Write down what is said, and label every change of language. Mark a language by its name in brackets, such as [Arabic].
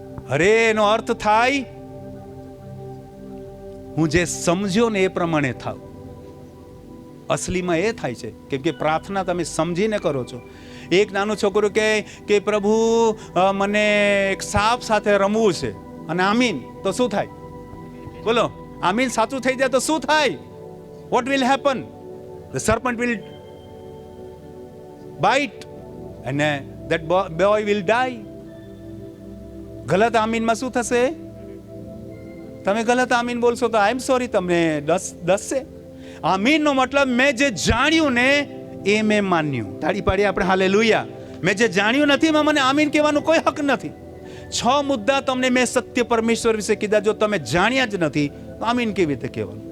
[Gujarati] અરે એનો અર્થ થાય હું જે સમજ્યો ને એ પ્રમાણે થાવ. અસલીમાં એ થાય છે કેમ કે પ્રાર્થના તમે સમજીને કરો છો. એક નાનું છોકરું કે પ્રભુ મને એક સાપ સાથે રમવું છે, અને આમીન તો શું થાય? બોલો. આમીન સાચું થઈ જાય તો શું થાય? [English] What will happen? The serpent will bite and that boy will die. [Gujarati] ગલત આમીનમાં શું થશે? તમે ગલત આમીન બોલશો તો [English] I am sorry, [Gujarati] તમને દસશે. આમીનનો મતલબ મેં જે જાણ્યું ને એ મેં માન્યું. તાળી પાડી આપણે હાલેલુયા. મેં જે જાણ્યું નથી એમાં મને આમીન કહેવાનો કોઈ હક નથી. 6 મુદ્દા તમને મેં સત્ય પરમેશ્વર વિશે કીધા. જો તમે જાણ્યા જ નથી તો આમીન કેવી રીતે કહેવાનું?